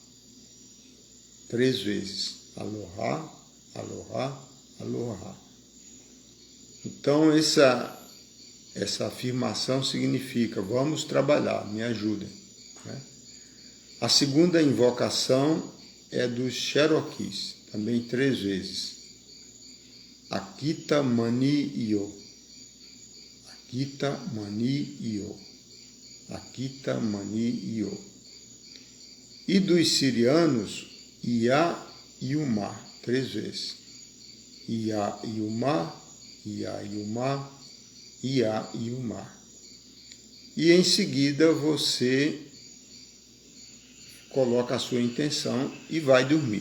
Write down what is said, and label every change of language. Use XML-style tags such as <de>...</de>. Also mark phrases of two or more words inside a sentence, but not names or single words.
<pt>3 vezes.</pt> <haw>Aloha, Aloha, Aloha.</haw> <pt>Então essa afirmação significa: vamos trabalhar, me ajudem, né? A segunda invocação é dos Cherokees, também 3 vezes.</pt> <chr>Akita Mani Iyo. Akita Mani Iyo. Akita Mani Iyo.</chr> <pt>E dos sirianos, Ia Yuma, 3 vezes. Ia Yuma, Ia Yuma, Ia Yuma. E em seguida você coloca a sua intenção e vai dormir.</pt>